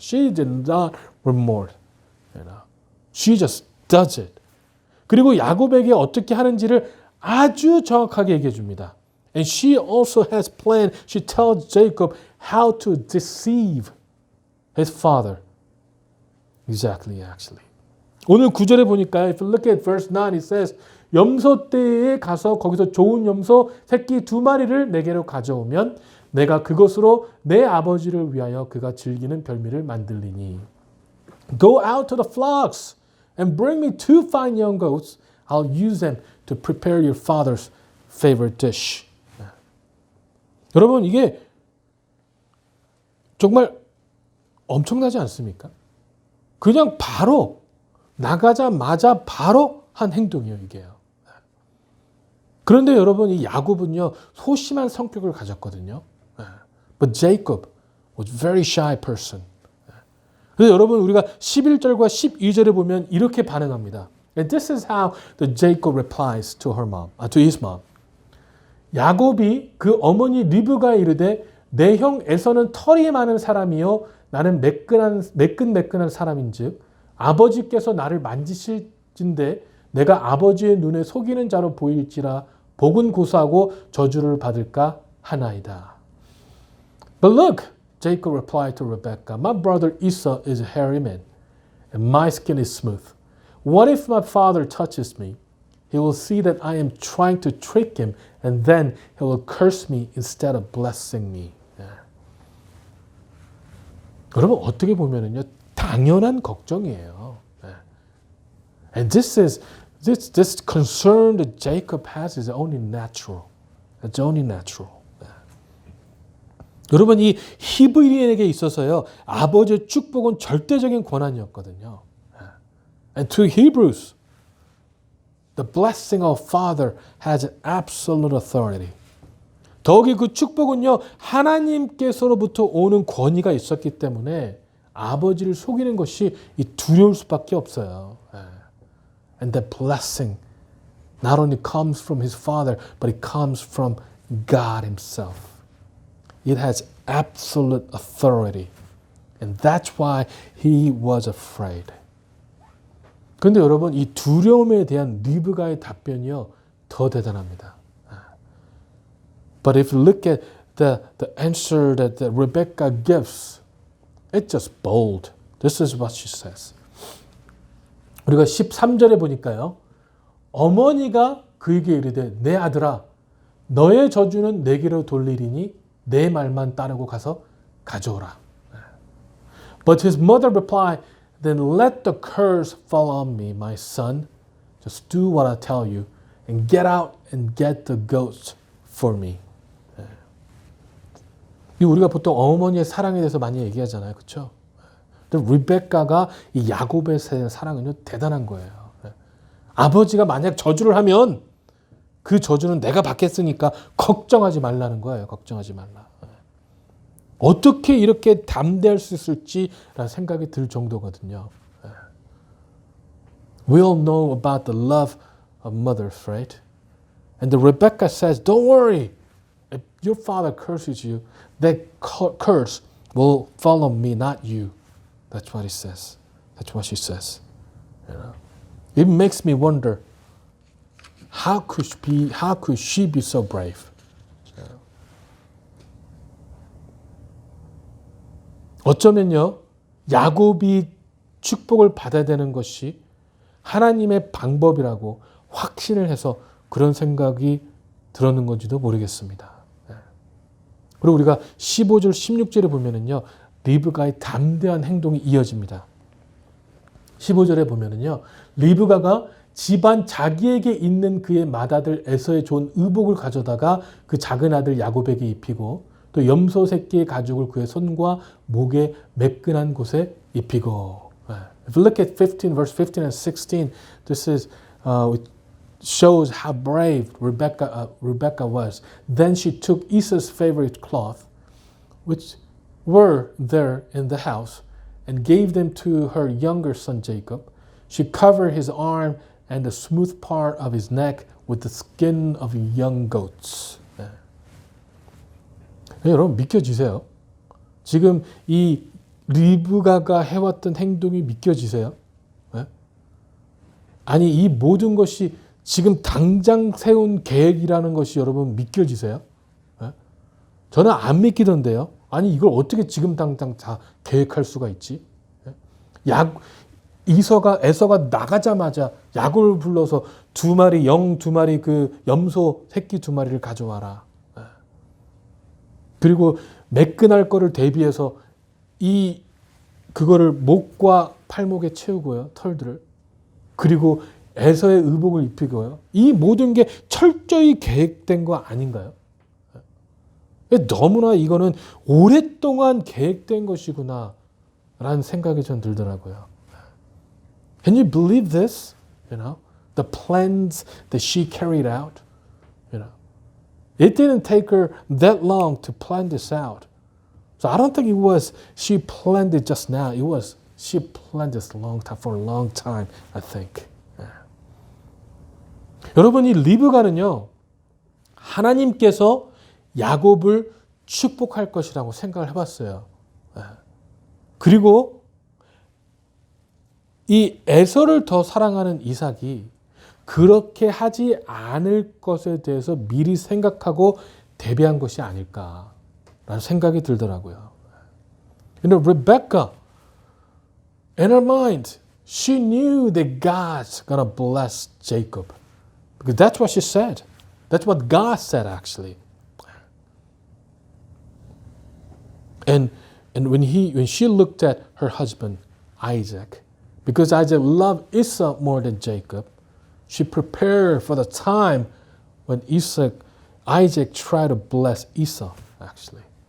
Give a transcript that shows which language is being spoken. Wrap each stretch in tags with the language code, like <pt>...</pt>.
<en>She did not remorse. She just does it.</en> <ko>그리고 야곱에게 어떻게 하는지를 아주 정확하게 얘기해 줍니다.</ko> <en>And she also has planned. She tells Jacob how to deceive his father. Exactly, actually.</en> <ko>오늘 9절에 보니까</ko> <en>if you look at verse 9, it says</en> <ko>염소떼에 가서 거기서 좋은 염소 새끼 2마리를 내게로 가져오면 내가 그것으로 내 아버지를 위하여 그가 즐기는 별미를 만들리니.</ko> <en>Go out to the flocks and bring me 2 fine young goats. I'll use them to prepare your father's favorite dish.</en> <ko>여러분 이게 정말 엄청나지 않습니까? 그냥 바로 나가자마자 바로 한 행동이에요, 이게요. 그런데 여러분 이 야곱은요 소심한 성격을 가졌거든요.</ko> <en>But Jacob was very shy person.</en> <ko>그래서 여러분 우리가 11절과 12절에 보면 이렇게 반응합니다.</ko> <en>And this is how the Jacob replies to her mom, to his mom.</en> <ko>야곱이 그 어머니 리브가에 이르되 내 형 에서는 털이 많은 사람이요 나는 매끈매끈한 사람인즉 아버지께서 나를 만지실진대 내가 아버지의 눈에 속이는 자로 보일지라 복은 고소하고 저주를 받을까 하나이다.</ko> <en>But look, Jacob replied to Rebekah, my brother Esau is a hairy man, and my skin is smooth. What if my father touches me? He will see that I am trying to trick him, and then he will curse me instead of blessing me.</en> <ko>여러분 어떻게 보면은요 당연한 걱정이에요.</ko> <en>And this concern that Jacob has is only natural. It's only natural.</en> <ko>여러분 이 히브리인에게 있어서요 아버지의 축복은 절대적인 권한이었거든요.</ko> <en>And to Hebrews, the blessing of father has absolute authority.</en> <ko>더욱이 그 축복은요 하나님께서로부터 오는 권위가 있었기 때문에 아버지를 속이는 것이 이 두려울 수밖에 없어요.</ko> <en>And that blessing not only comes from his father, but it comes from God himself. It has absolute authority. And that's why he was afraid.</en> <ko>그런데 여러분 이 두려움에 대한 리브가의 답변이요 더 대단합니다.</ko> <en>But if you look at the answer that Rebecca gives, it's just bold. This is what she says.</en> <ko>우리가 13절에 보니까요. 어머니가 그에게 이르되 내 아들아 너의 저주는 내게로 돌리리니 내 말만 따르고 가서 가져오라.</ko> <en>But his mother replied, then let the curse fall on me, my son. Just do what I tell you and get out and get the goats for me.</en> <ko>우리가 보통 어머니의 사랑에 대해서 많이 얘기하잖아요. 그렇죠? 근데 리베카가 이 야곱의 사랑은요 대단한 거예요. 아버지가 만약 저주를 하면 그 저주는 내가 받겠으니까 걱정하지 말라는 거예요. 걱정하지 말라. 어떻게 이렇게 담대할 수 있을지라는 생각이 들 정도거든요.</ko> <en>We all know about the love of mothers, right? And the Rebecca says, don't worry. If your father curses you, that curse will follow me, not you. That's what he says. That's what she says. You know? It makes me wonder, how could she be so brave?</en> <ko>어쩌면요, 야곱이 축복을 받아야 되는 것이 하나님의 방법이라고 확신을 해서 그런 생각이 들었는 건지도 모르겠습니다. 그리고 우리가 15절, 16절에 보면은요, 리브가의 담대한 행동이 이어집니다. 15절에 보면은요, 리브가가 집안 자기에게 있는 그의 맏아들 에서의 좋은 의복을 가져다가 그 작은 아들 야곱에게 입히고 또 염소 새끼의 가죽을 그의 손과 목에 매끈한 곳에 입히고.</ko> <en>If you look at 15, verse 15 and 16, this is shows how brave Rebecca was. Then she took Esau's favorite cloth, which were there in the house, and gave them to her younger son Jacob. She covered his arm and the smooth part of his neck with the skin of young goats.</en> <ko>여러분 믿겨지세요? 지금 이 리브가가 해왔던 행동이 믿겨지세요? 아니 이 모든 것이 지금 당장 세운 계획이라는 것이 여러분 믿겨지세요? 저는 안 믿기던데요. 아니 이걸 어떻게 지금 당장 다 계획할 수가 있지? 에서가 나가자마자 야곱을 불러서 두 마리 그 염소 새끼 2마리를 가져와라. 그리고 매끈할 거를 대비해서 그거를 목과 팔목에 채우고요. 털들을. 그리고 에서의 의복을 입히고요. 이 모든 게 철저히 계획된 거 아닌가요? 너무나 이거는 오랫동안 계획된 것이구나 라는 생각이 전 들더라고요.</ko> <en>Can you believe this? You know, the plans that she carried out. You know, it didn't take her that long to plan this out. So I don't think it was she planned it just now. It was she planned this for a long time. I think.</en> <ko>여러분 이 리브가는요 하나님께서 야곱을 축복할 것이라고 생각을 해봤어요. 그리고 이 에서를 더 사랑하는 이삭이 그렇게 하지 않을 것에 대해서 미리 생각하고 대비한 것이 아닐까라는 생각이 들더라고요.</ko> <en>You know, Rebecca, in her mind, she knew that God's gonna bless Jacob. Because that's what she said. That's what God said, actually. And when she looked at her husband, Isaac, because Isaac loved Esau more than Jacob, she prepared for the time when Isaac tried to bless Esau, actually.</en>